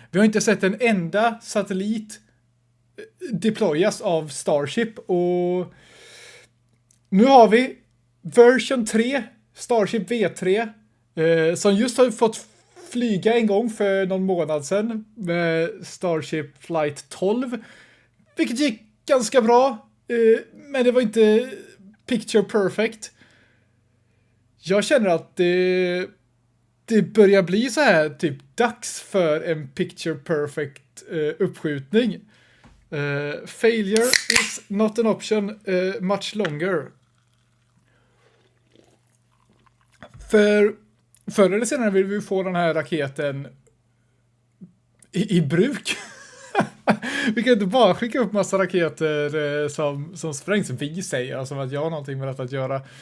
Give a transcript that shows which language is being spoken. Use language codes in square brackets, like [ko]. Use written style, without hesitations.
[sv] Vi har inte sett en enda satellit deployas av Starship och nu har vi version 3, Starship V3 som just har fått flyga en gång för någon månad sedan med Starship Flight 12, vilket gick ganska bra, men det var inte [en] picture perfect. [sv] Jag känner att det börjar bli så här typ dags för en [en] picture perfect [sv] uppskjutning. [en] Failure is not an option much longer. [sv] Förr eller senare vill vi få den här raketen i bruk. Vi kan inte bara skicka upp massa raketer som sprängs. Vi säger som att jag har någonting med detta att göra.